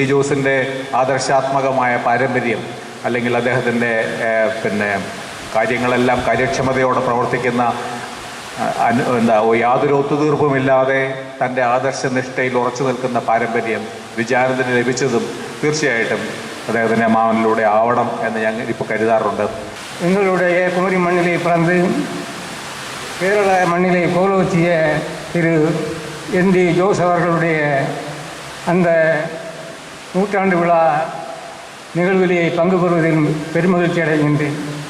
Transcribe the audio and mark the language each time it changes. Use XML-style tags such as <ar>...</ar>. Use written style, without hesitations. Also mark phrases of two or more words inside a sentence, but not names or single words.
<ml>ജോസിൻ്റെ ആദർശാത്മകമായ പാരമ്പര്യം അല്ലെങ്കിൽ അദ്ദേഹത്തിൻ്റെ കാര്യങ്ങളെല്ലാം കാര്യക്ഷമതയോടെ പ്രവർത്തിക്കുന്ന യാതൊരു ഒത്തുതീർപ്പുമില്ലാതെ തൻ്റെ ആദർശനിഷ്ഠയിൽ ഉറച്ചു നിൽക്കുന്ന പാരമ്പര്യം വിജയാനന്ദന് ലഭിച്ചതും തീർച്ചയായിട്ടും അദ്ദേഹത്തിൻ്റെ അമ്മാവനിലൂടെ ആവണം എന്ന് ഞങ്ങൾ ഇപ്പോൾ കരുതാറുണ്ട്.</ml> <ta>எங்களுடைய குமரி மண்ணிலே பிறந்து கேரள மண்ணிலே கோலோச்சிய திரு N.D. ஜோஸ் அவர்களுடைய அந்த நூற்றாண்டு விழா நிகழ்விலே பங்கு பெறுவதில் பெருமகிழ்ச்சி அடைகின்றேன்.</ta>